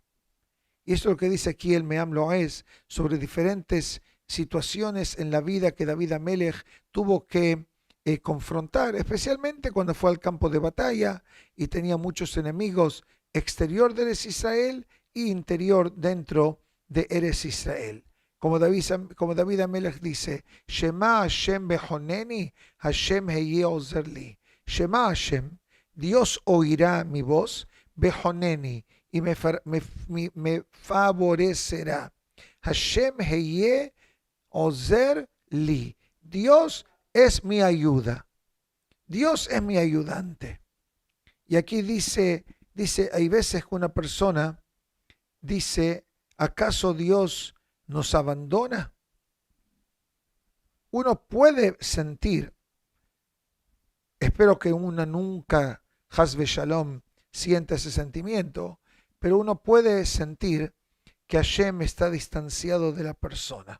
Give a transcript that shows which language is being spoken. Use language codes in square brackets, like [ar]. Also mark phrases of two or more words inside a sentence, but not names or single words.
[es] Y eso es lo que dice aquí el Meam Loez sobre diferentes situaciones en la vida que David Amelech tuvo que confrontar, especialmente cuando fue al campo de batalla y tenía muchos enemigos exterior de Eretz Israel e interior dentro de Eretz Israel. Como David Amelech dice, [he] שמע השם וחנני, השם היה עוזר לי. שמע השם, [es] Dios oirá mi voz, behoneni, y me favorecerá. [he] השם היה עוזר לי. [es] Dios es mi ayuda. Dios es mi ayudante. Y aquí dice, hay veces que una persona dice, ¿acaso Dios nos abandona? Uno puede sentir, espero que uno nunca, [he] חס ושלום, [es] sienta ese sentimiento, pero uno puede sentir que Hashem está distanciado de la persona.